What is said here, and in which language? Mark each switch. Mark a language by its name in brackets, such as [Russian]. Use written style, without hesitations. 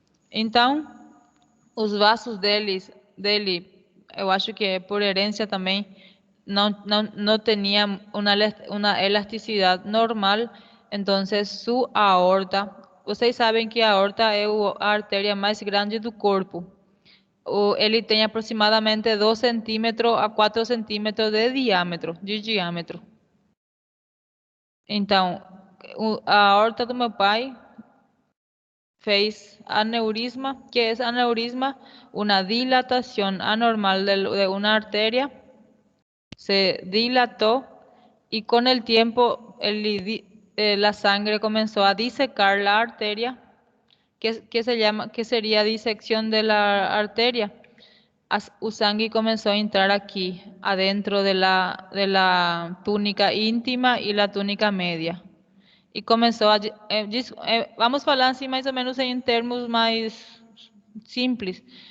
[Portuguese] Então, os vasos dele, eu acho que é por herência também, não tinha uma elasticidade normal, então sua aorta, vocês sabem que a aorta é a artéria mais grande do corpo. Ele tem aproximadamente 2 centímetros a 4 centímetros de diâmetro. Então, a aorta do meu pai fez aneurisma. [Spanish] ¿Qué es aneurisma? Una dilatación anormal de una arteria. Se dilató y con el tiempo la sangre comenzó a disecar la arteria. ¿Qué sería disección de la arteria? Usangui comenzó a entrar aquí, adentro de la túnica íntima y la túnica media. [Portuguese] E começou a... vamos falar assim mais ou menos em termos mais simples.